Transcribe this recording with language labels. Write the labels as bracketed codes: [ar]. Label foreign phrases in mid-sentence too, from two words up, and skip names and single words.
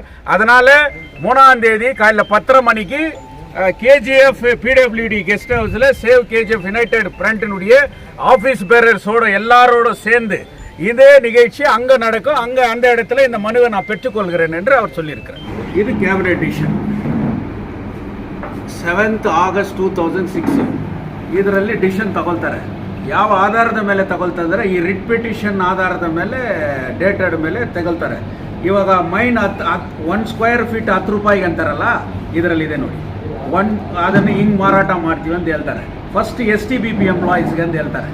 [ta] அதனால 3ஆம் தேதி காலையில் 10:30 மணிக்கு KGF PWD [en] guest house [ta] சேவ் KGF யுனைடெட் ஃப்ரண்ட்டினுடைய [en] office bearers [ta] எல்லாரோட சேர்ந்து இதே நிகழ்ச்சி அங்கே நடக்கும். அங்கே அந்த இடத்துல இந்த மனுவை நான் பெற்றுக்கொள்கிறேன் என்று அவர் சொல்லியிருக்கிறார். [en] இது cabinet decision 7th August 2006. [kn] ಇದರಲ್ಲಿ ಡಿಸಿಷನ್ ತಗೊಳ್ತಾರೆ. ಯಾವ ಆಧಾರದ ಮೇಲೆ ತಗೊಳ್ತಾ ಇದ್ದಾರೆ? ಈ [en] writ petition [kn] ಆಧಾರದ ಮೇಲೆ, ಡೇಟೆಡ್ ಮೇಲೆ ತಗೊಳ್ತಾರೆ. ಇವಾಗ ಮೈನ್ 1 [en] square feet [kn] 10 ರೂಪಾಯಿಗೆ ಅಂತಾರಲ್ಲ, ಇದರಲ್ಲಿ ಇದೆ ನೋಡಿ. ಅದನ್ನು ಹಿಂಗೆ ಮಾರಾಟ ಮಾಡ್ತೀವಿ ಅಂತ ಹೇಳ್ತಾರೆ. ಫಸ್ಟ್ STBP ಎಂಪ್ಲಾಯೀಸ್ಗೆ ಅಂತ ಹೇಳ್ತಾರೆ.